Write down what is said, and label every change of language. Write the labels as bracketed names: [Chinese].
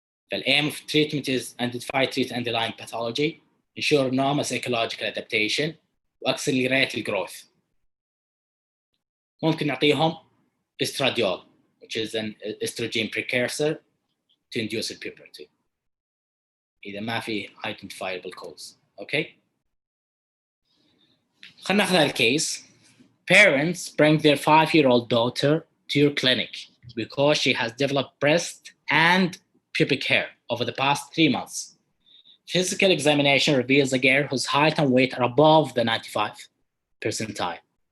[English] The aim of treatment is identify, treat underlying pathology, ensure normal psychological adaptation, accelerate the growth. [Arabic] ممكن نعطيهم [English] estradiol, which is an estrogen precursor to induce puberty. [Arabic] إذا ما في [English] identifiable cause. Okay. [Arabic] خلنا ناخذ الكيس. [English] Parents bring their 5-year-old daughter to your clinic because she has developed breast and pubic hair over the past 3 months. Physical examination reveals a girl whose height and weight are above the 95th percentile.